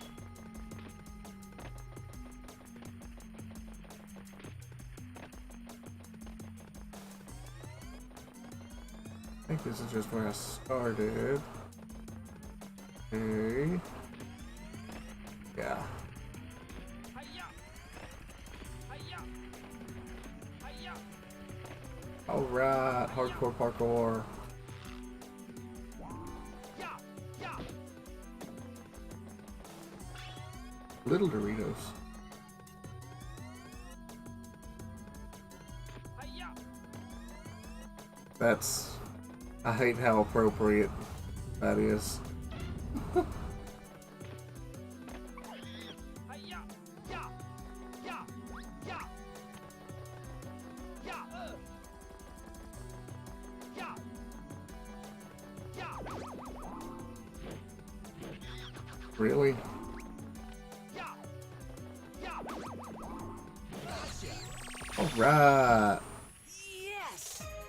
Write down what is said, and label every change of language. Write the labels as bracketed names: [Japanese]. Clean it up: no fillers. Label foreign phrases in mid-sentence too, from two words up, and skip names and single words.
[English] I think this is just where I started. Okay. Yeah. Hi-ya! Hi-ya! Hi-ya! Alright, hardcore parkour. Ya! Ya! Little Doritos. Hi-ya! That's... I hate how appropriate that is. Hi-ya! Ya! Ya! Ya! Ya! Ya! Ya! Really? Ya! Ya! Alright. Yes!